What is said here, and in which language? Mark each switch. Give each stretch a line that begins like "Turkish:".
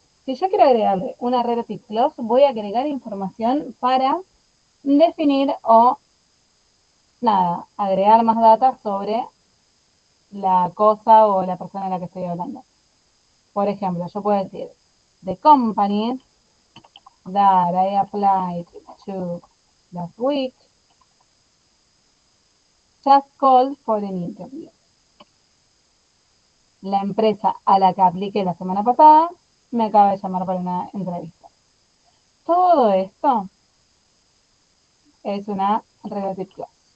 Spanish: Si yo quiero agregarle una relative clause, voy a agregar información para definir o, nada, agregar más datos sobre la cosa o la persona de la que estoy hablando. Por ejemplo, yo puedo decir,
English: the company that I applied to last week just called for an interview.
Spanish: La empresa a la que apliqué la semana pasada me acaba de llamar para una entrevista. Todo esto es una relative clause.